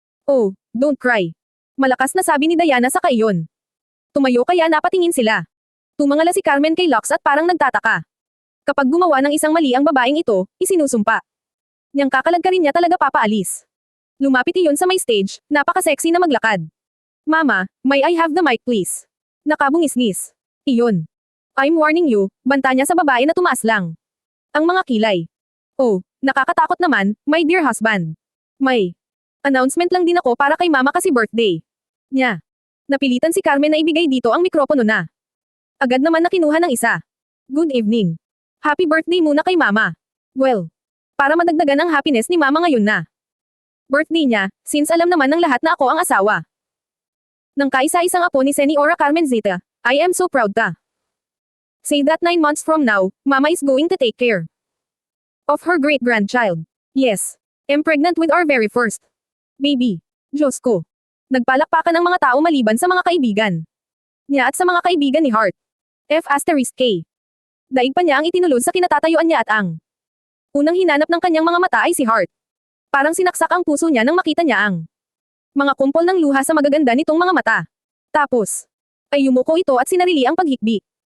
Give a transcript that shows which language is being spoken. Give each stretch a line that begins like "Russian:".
English: Oh, don't cry.
Filipino: Malakas na sabi ni Diana sa kaiyon. Tumayo kaya napatingin sila. Tumangala si Carmen kay Lux at parang nagtataka. Kapag gumawa ng isang mali ang babaeng ito, isinusumpa niyang kakalagkarin niya talaga papaalis. Lumapit iyon sa may stage, napaka-sexy na maglakad.
English: Mama, may I have the mic please?
Filipino: Nakabungis-ngis. Iyon.
English: I'm warning you,
Filipino: banta niya sa babae na tumaas lang ang mga kilay. Oh, nakakatakot naman,
English: my dear husband.
Filipino: May announcement lang din ako para kay mama kasi birthday niya. Napilitan si Carmen na ibigay dito ang mikropono na. Agad naman na kinuha ng isa.
English: Good evening. Happy birthday
Filipino: muna kay mama. Well, para madagdagan ang happiness ni mama ngayon na birthday niya, since alam naman ng lahat na ako ang asawa ng kaisa-isang apo ni Seniora Carmen Zeta,
English: I am so proud
Filipino: ta.
English: Say that 9 months from now, mama is going to take care of her great-grandchild. Yes. I'm pregnant with our very first baby.
Filipino: Diyos ko. Nagpalakpakan ang mga tao maliban sa mga kaibigan niya at sa mga kaibigan ni Hart. F***K. Daig pa niya ang itinulod sa kinatatayuan niya at ang unang hinanap ng kanyang mga mata ay si Hart. Parang sinaksak ang puso niya nang makita niya ang mga kumpol ng luha sa magaganda nitong mga mata. Tapos ay yumuko ito at sinarili ang paghikbi.